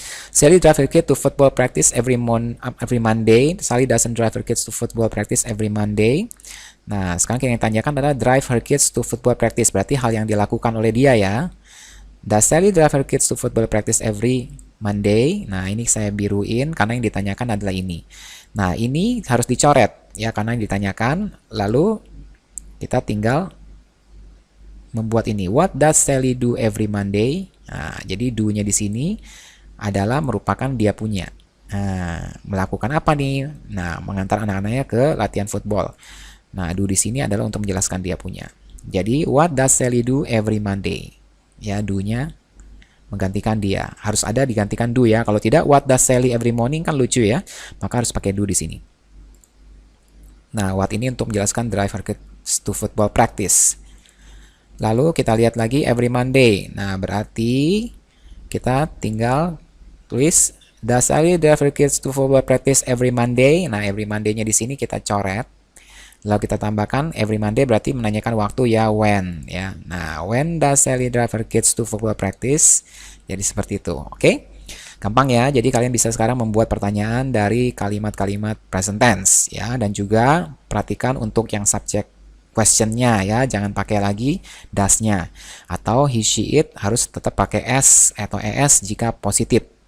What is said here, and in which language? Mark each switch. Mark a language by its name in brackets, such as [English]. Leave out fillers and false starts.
[English] Sally drives her kids to football practice every Monday. Sally doesn't drive her kids to football practice every Monday. [Indonesian] Nah, sekarang yang ditanyakan adalah drive her kids to football practice. Berarti hal yang dilakukan oleh dia ya. [English] Does Sally drive her kids to football practice every Monday? [Indonesian] Nah, ini saya biruin karena yang ditanyakan adalah ini. Nah, ini harus dicoret ya karena yang ditanyakan. Lalu kita tinggal membuat ini. [English] What does Sally do every Monday? [Indonesian] Nah, jadi do-nya di sini adalah merupakan dia punya. Nah, melakukan apa nih? Nah, mengantar anak-anaknya ke latihan football. Nah, do di sini adalah untuk menjelaskan dia punya. [English] Jadi, what does Sally do every Monday? [Indonesian] Ya, do-nya menggantikan dia. Harus ada digantikan do ya. Kalau tidak, what does Sally every morning kan lucu ya. Maka harus pakai do di sini. Nah, what ini untuk menjelaskan drive her kids to football practice. Lalu kita lihat lagi every Monday. [English] Nah, berarti kita tinggal tulis does Sally drive her kids to football practice every Monday. [Indonesian] Nah, every Monday-nya di sini kita coret. Lalu kita tambahkan every Monday berarti menanyakan waktu ya when ya. [English] Nah, when does Sally drive her kids to football practice? [Indonesian] Jadi seperti itu. Oke? Gampang ya. Jadi kalian bisa sekarang membuat pertanyaan dari kalimat-kalimat present tense ya, dan juga perhatikan untuk yang subject question-nya ya, jangan pakai lagi does-nya. Atau he, she, it harus tetap pakai S atau ES jika positif.